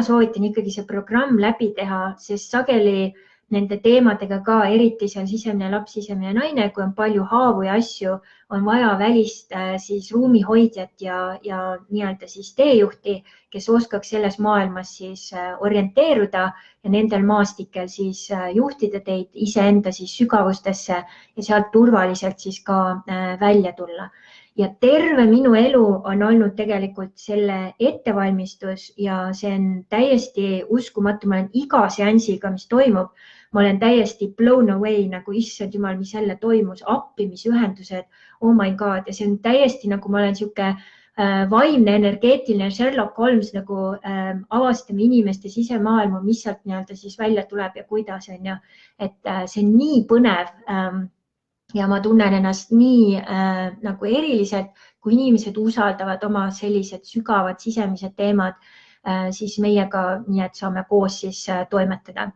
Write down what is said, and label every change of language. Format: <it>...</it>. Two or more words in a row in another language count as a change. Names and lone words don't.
<et>soovitan ikkagi see programm läbi teha, sest sageli nende teemadega ka, eriti seal sisemine laps, sisemine naine, kui on palju haavu ja asju, on vaja välist siis ruumihoidjat ja nii-öelda siis teejuhti, kes oskaks selles maailmas siis orienteeruda ja nendel maastikel siis juhtida teid iseenda siis sügavustesse ja sealt turvaliselt siis ka välja tulla. Ja terve minu elu on olnud tegelikult selle ettevalmistus ja see on täiesti uskumatu, ma olen iga seansiga, mis toimub, ma olen täiesti</et> <en>blown away</en> <et>nagu issand jumal, mis jälle toimus, appi, mis ühendused,</et> <en>oh my god,</en> <et>ja see on täiesti nagu ma olen sihuke vaimne, energeetiline Sherlock Holmes nagu avastame inimeste sisemaailma, mis sealt nii-öelda siis välja tuleb ja kuidas on ja, et see on nii põnev ja ma tunnen ennast nii nagu eriliselt, kui inimesed usaldavad oma sellised sügavad sisemised teemad, siis meiega nii, et saame koos siis toimetada.</et>